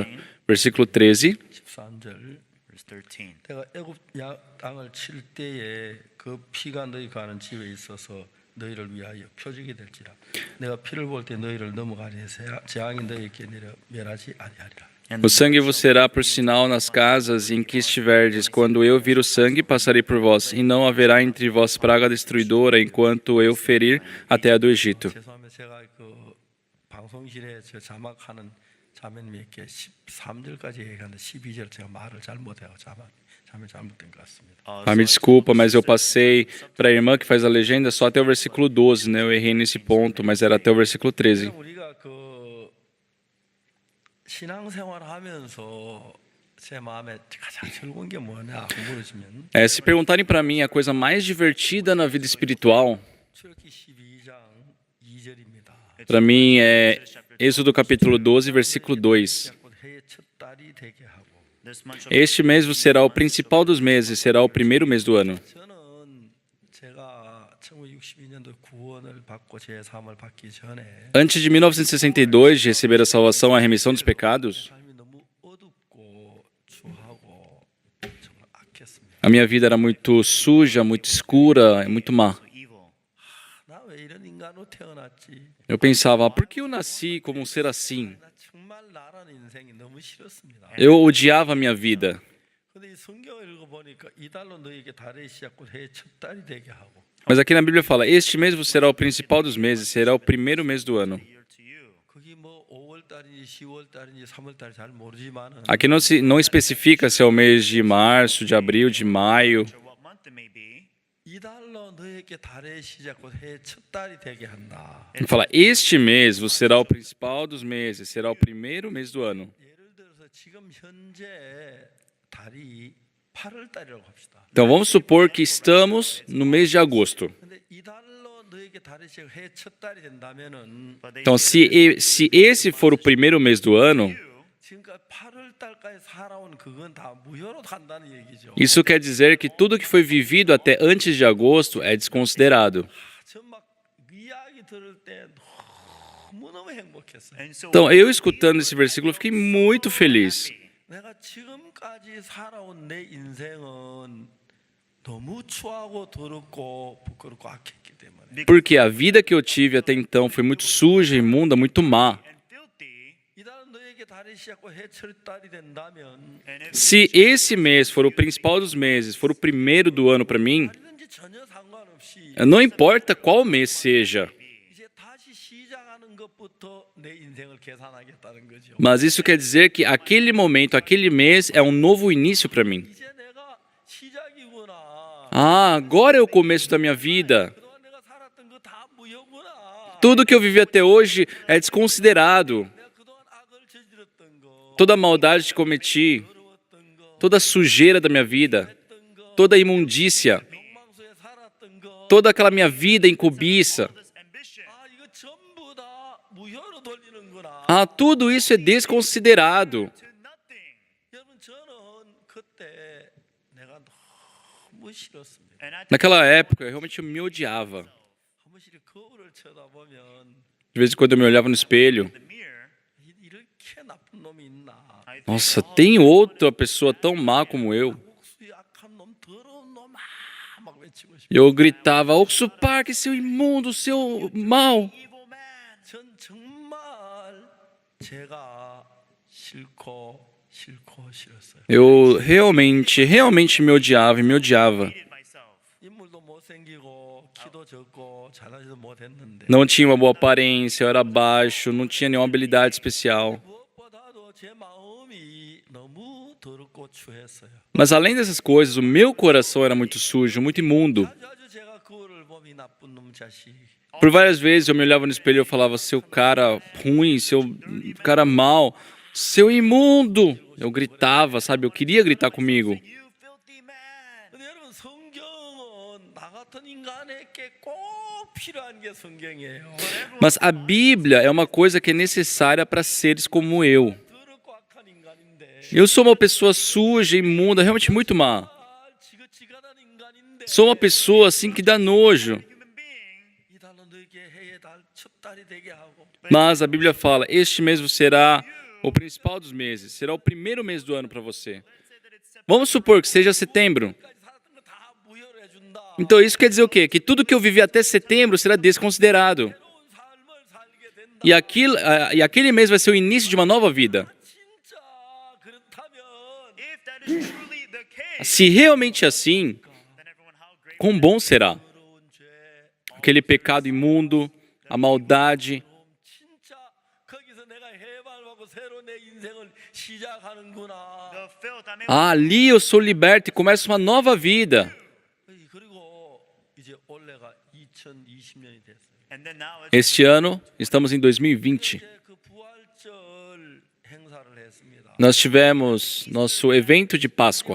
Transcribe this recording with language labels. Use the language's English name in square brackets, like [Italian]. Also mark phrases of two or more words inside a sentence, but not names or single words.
[Portuguese] Versículo 13. [Korean] 13절 [English] Verse 13. [Korean] 내가 애굽 땅을 칠 때에 그 피가 너희 가는 집에 있어서 너희를 위하여 표적이 될지라. 내가 피를 볼 때 너희를 넘어가리 해서 재앙이 너희에게 내려 멸하지 아니하리라. [English] And [Portuguese] O sangue vos será por sinal nas casas em que estiverdes. Quando eu vir o sangue, passarei por vós, e não haverá entre vós praga destruidora, enquanto eu ferir a terra do Egito. [Korean] 죄송합니다. 제가 그 방송실에 저 자막하는 자매님께 13절까지 얘기하는데 12절 제가 말을 잘못해요. 자매 잘못된 것 같습니다. [Portuguese] Ah, me desculpa, mas eu passei para a irmã que faz a legenda só até o versículo 12, né? Eu errei nesse ponto, mas era até o versículo 13. [Korean] 우리가 그 신앙생활 하면서 제 마음에 가장 즐거운 게 뭐냐고 물으시면 [Portuguese] Se perguntarem para mim a coisa mais divertida na vida espiritual, [Korean] 출애굽기 12장 2절입니다. [Portuguese] para mim é Êxodo capítulo 12, versículo 2. [Korean] 해의 첫 달이 되게 하고 [English] this month of [Portuguese] Este mês vos será o principal dos meses, será o primeiro mês do ano. [Korean] 저는 제가 1962년도 구원을 받고 제 삶을 받기 전에 [Portuguese] Antes de 1962, de receber a salvação, a remissão dos pecados, [Korean] 삶이 너무 어둡고 추하고 정말 악했습니다. [Portuguese] a minha vida era muito suja, muito escura, muito má. [English] evil. [Korean] 나 왜 이런 인간으로 태어났지? [Portuguese] Eu pensava, por que eu nasci como um ser assim? [Korean] 나 정말 나라는 인생이 너무 싫었습니다. [Portuguese] Eu odiava a minha vida. [Korean] 근데 이 성경을 읽어보니까 이달로 너에게 달의 시작과 해의 첫 달이 되게 하고 [Portuguese] Mas aqui na Bíblia fala, este mês vos será o principal dos meses, será o primeiro mês do ano. [English] Year to you. [Korean] 그게 뭐 5월 달인지 10월 달인지 3월 달인지 잘 모르지만은 [Portuguese] Aqui não especifica se é o mês de março, de abril, de maio. [English] Or what month it may be. [Korean] 이달로 너에게 달의 시작과 해의 첫 달이 되게 한다. [Portuguese] Ele fala, este mês vos será o principal dos meses, será o primeiro mês do ano. [Korean] 예를 들어서 지금 현재 달이 8월 달이라고 합시다. [Portuguese] Então vamos supor que estamos no mês de agosto. [Korean] 근데 이달로 너에게 달의 시작 해의 첫 달이 된다면은 [English] But they [Portuguese] Então se esse for o primeiro mês do ano, [Korean] 지금까지 8월 달까지 살아온 그건 다 무효로 간다는 얘기죠. [Portuguese] isso quer dizer que tudo que foi vivido até antes de agosto é desconsiderado. [Korean] 전막 이야기 들을 때 너무너무 행복했어요. [English] and so [Portuguese] Então eu escutando esse versículo fiquei muito feliz. [Korean] 내가 지금까지 살아온 내 인생은 너무 추하고 더럽고 부끄럽고 악했기 때문에 [Portuguese] Porque a vida que eu tive até então foi muito suja, imunda, muito má. [English] and filthy. [Korean] 이달은 너에게 달이 시작과 해철 달이 된다면 [English] And if [Portuguese] Se esse mês for o principal dos meses, for o primeiro do ano para mim, [Korean] 달이든지 전혀 상관없이 [Portuguese] não importa qual mês seja, [Korean] 이제 다시 시작하는 것부터 내 인생을 계산하겠다는 거죠. [Portuguese] mas isso quer dizer que aquele momento, aquele mês é um novo início para mim. [Korean] 이제 내가 시작이구나. [Portuguese] Ah, agora é o começo da minha vida. [Korean] 그동안 내가 살았던 거 다 무효구나. [Portuguese] Tudo que eu vivi até hoje é desconsiderado. [Korean] 내가 그동안 악을 저질렀던 거, [Portuguese] Toda a maldade que cometi, [Korean] 더러웠던 거, [Portuguese] toda a sujeira da minha vida, [Korean] 했던 거, [Portuguese] toda a imundícia, [Korean] 욕망 속에 살았던 거, [Portuguese] toda aquela minha vida em cobiça. [English] this ambition, [Korean] 아 이거 전부 다 무효로 돌리는구나. [Portuguese] Ah, tudo isso é desconsiderado. [English] to nothing. [Korean] 여러분 저는 그때 내가 너무 싫었습니다. [English] And I [Portuguese] Naquela época, eu realmente me odiava. [Korean] 한 번씩 거울을 쳐다보면 [Portuguese] De vez em quando eu me olhava no espelho. [English] the mirror. [Korean] 이렇게 나쁜 놈이 있나? [English] I think, [Portuguese] Nossa, tem outra pessoa tão má como eu. [Korean] 옥수 약한 놈, 더러운 놈아 막 외치고 싶어. [Portuguese] E eu gritava, Oxo Park, seu imundo, seu mal. [English] evil man. [Korean] 전 정말 제가 싫었어요. [Portuguese] Eu realmente me odiava e me odiava. [English] Hated myself. [Korean] 인물도 못생기고 키도 적고 잘하지도 못했는데 [Portuguese] Não tinha uma boa aparência, eu era baixo, não tinha nenhuma habilidade especial. [Korean] 무엇보다도 제 마음이 너무 더럽고 추했어요. [Portuguese] Mas além dessas coisas, o meu coração era muito sujo, muito imundo. [Korean] 아주 제가 그거를 보면 이 나쁜 놈 자식. [Portuguese] Por várias vezes eu me olhava no espelho e eu falava, seu cara ruim, seu cara mau, seu imundo. Eu gritava, sabe? Eu queria gritar comigo. [English] You filthy man. [Korean] 근데 여러분 성경은 나 같은 인간에게 꼭 필요한 게 성경이에요. [Portuguese] Mas a Bíblia é uma coisa que é necessária para seres como eu. [Korean] 더럽고 악한 인간인데 [Portuguese] Eu sou uma pessoa suja, imunda, realmente muito má. [Korean] 지긋지긋한 인간인데 [Portuguese] Sou uma pessoa assim que dá nojo. [English] Human being. [Korean] 이 달로 너에게 해의 첫 달이 되게 하고 [Portuguese] Mas a Bíblia fala, este mês será o principal dos meses, será o primeiro mês do ano para você. Vamos supor que seja setembro. [Korean] 까지 살았던 거 다 무효로 해준다. [Portuguese] Então isso quer dizer o quê? Que tudo que eu vivi até setembro será desconsiderado. [Korean] 새로운 삶을 살게 된다. [Portuguese] E aquele mês vai ser o início de uma nova vida. [Korean] 진짜 [English] If that is truly the case, [Portuguese] Se realmente é assim, [English] then everyone, how great [Portuguese] quão bom será? Aquele pecado imundo, a maldade. [Korean] 진짜 거기서 내가 해방받고 새로 내 인생을 시작하는구나. [English] the filth. I mean, [Portuguese] Ali eu sou liberto e começo uma nova vida. [Korean] 그리고 이제 올해가 2020년이 됐어요. [English] and then now it's [Portuguese] Este ano, estamos em 2020. [Korean] 이제 그 부활절 행사를 했습니다. [Portuguese] Nós tivemos nosso evento de Páscoa.